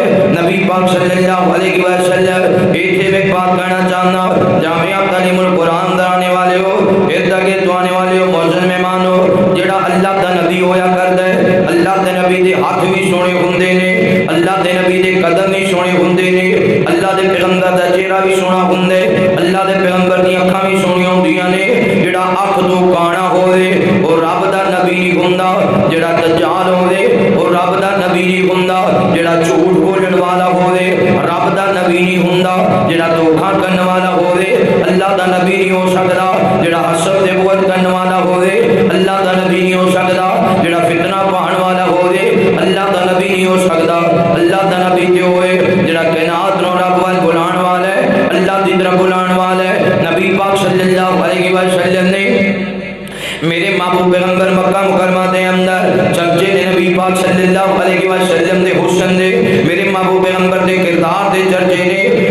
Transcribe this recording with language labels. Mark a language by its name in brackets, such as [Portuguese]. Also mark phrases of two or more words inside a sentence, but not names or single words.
[Punjabi] نبی پاک [Arabic] صلی اللہ علیہ وسلم [Punjabi] ایتھے میں بات کرنا چاہنا، جامعہ تعلیم القرآن درانے والے ہو، ارد گرد آنے والے ہو، معزز مہمان ہو، جڑا اللہ دا نبی ہویا کر دے، اللہ دے نبی دے ہاتھ بھی سونے ہوندے نے، اللہ دے نبی دے قدم بھی سونے ہوندے نے، اللہ دے پیغمبر دا چہرہ بھی سونا ہوندے، اللہ دے پیغمبر دی اکھاں بھی سونی ہوندیاں نے۔ جڑا اکھ تو کانا ہوئے او رب دا نبی نہیں ہوندا، جڑا دجال ہوئے او رب دا نبی نہیں ہوندا، جڑا جھوٹ بولن والا ہوئے رب دا نبی نہیں ہوندا، جڑا دھوکا کرن والا ہوئے اللہ دا نبی نہیں ہو سکدا، جڑا حسد تے بغض کرن والا ہوئے اللہ دا نبی نہیں ہو سکدا، جڑا فتنہ پاہن والا ہوئے اللہ دا نبی نہیں ہو سکدا۔ اللہ دا نبی تے ہوئے جڑا کائنات نو رب وال بلان والا ہے، اللہ دی طرف بلان والا ہے۔ نبی پاک [Arabic] صلی اللہ علیہ وسلم [Punjabi] نے میرے محبوب پیغمبر مکہ مکرمہ دے اندر چرچے نے، نبی پاک [Arabic] صلی اللہ علیہ وسلم [Punjabi] دے حسن دے، میرے محبوب پیغمبر دے کردار دے چرچے نے۔